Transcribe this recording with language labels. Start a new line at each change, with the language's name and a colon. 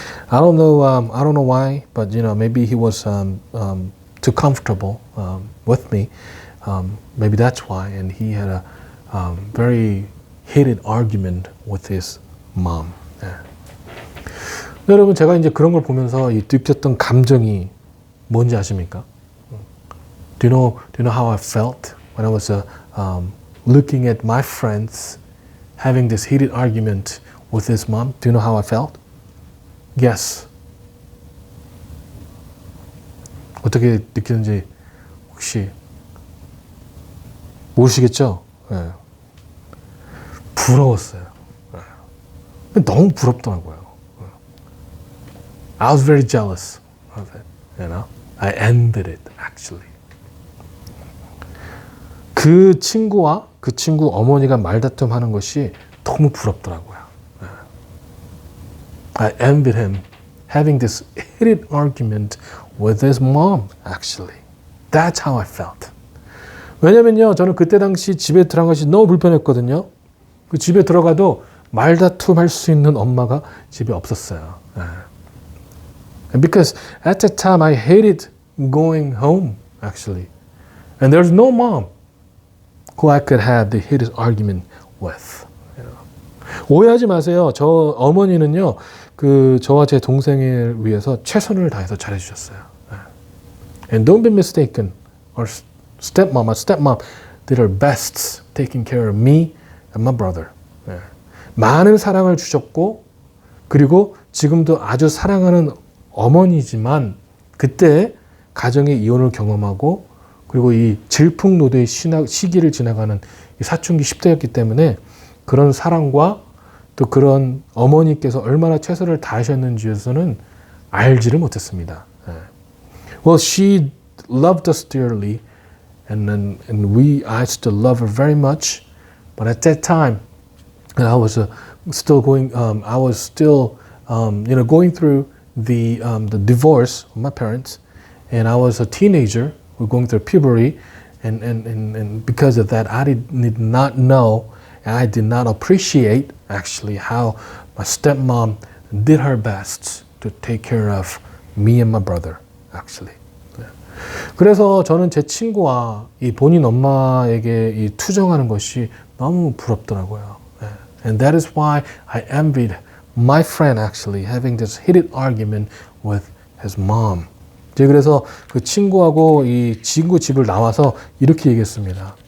English: I don't know why, but maybe he was too comfortable with me. Maybe that's why, and he had a very heated argument with his mom.
Korean: 여러분, 제가 이제 그런 걸 보면서 느꼈던 감정이 뭔지 아십니까?
English: Do you know how I felt when I was looking at my friends having this heated argument with his mom? Do you know how I felt? Yes.
Korean: 어떻게 느끼는지 혹시 모르시겠죠? 네. 부러웠어요. 네. 너무 부럽더라고요.
English: I was very jealous of it, I envied it, actually.
Korean: 그 친구와 그 친구 어머니가 말다툼하는 것이 너무 부럽더라고요.
English: I envied him having this heated argument with his mom, actually. That's how I felt.
Korean: 왜냐면요, 저는 그때 당시 집에 들어간 것이 너무 불편했거든요. 집에 들어가도 말다툼할 수 있는 엄마가 집에 없었어요.
English: And because at that time I hated going home actually. And there's no mom who I could have the heated argument with.
Korean: 오해하지 마세요. 저 어머니는요, 저와 제 동생을 위해서 최선을 다해서 잘해주셨어요.
English: And don't be mistaken. Our stepmom did her best taking care of me and my brother.
Korean: 많은 사랑을 주셨고, 그리고 지금도 아주 사랑하는 어머니지만, 그때 가정의 이혼을 경험하고, 그리고 이 질풍노도의 시기를 지나가는 이 사춘기 10대였기 때문에 그런 사랑과 또 그런 어머니께서 얼마나 최선을 다하셨는지에서는 알지를 못했습니다.
English: Well, she loved us dearly, and I still love her very much. But at that time, I was still going. I was still, going through the divorce of my parents, and I was a teenager. We're going through puberty, and because of that, I did not know, and I did not appreciate actually how my stepmom did her best to take care of me and my brother. Actually.
Korean: 그래서 저는 제 친구와 이 본인 엄마에게 이 투정하는 것이 너무 부럽더라고요.
English: And that is why I envied my friend actually having this heated argument with his mom.
Korean: 그래서 그 친구하고 이 친구 집을 나와서 이렇게 얘기했습니다.